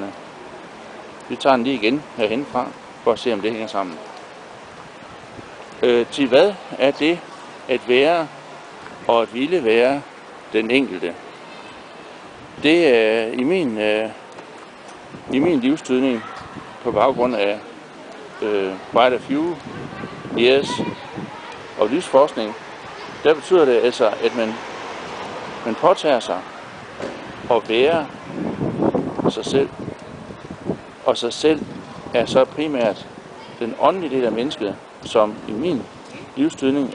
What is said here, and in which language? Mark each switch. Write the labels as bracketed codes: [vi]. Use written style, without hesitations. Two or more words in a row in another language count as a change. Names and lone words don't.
[da] Vi tager den lige igen herhenfra for at se, om det hænger sammen. Til hvad er det at være og at ville være den enkelte? Det er i min livstydning på baggrund af [en] quite a few years [da] Og livsforskning, der betyder det altså, at man påtager sig at være sig selv. Og sig selv er så primært den åndelige del af mennesket, som i min livstydning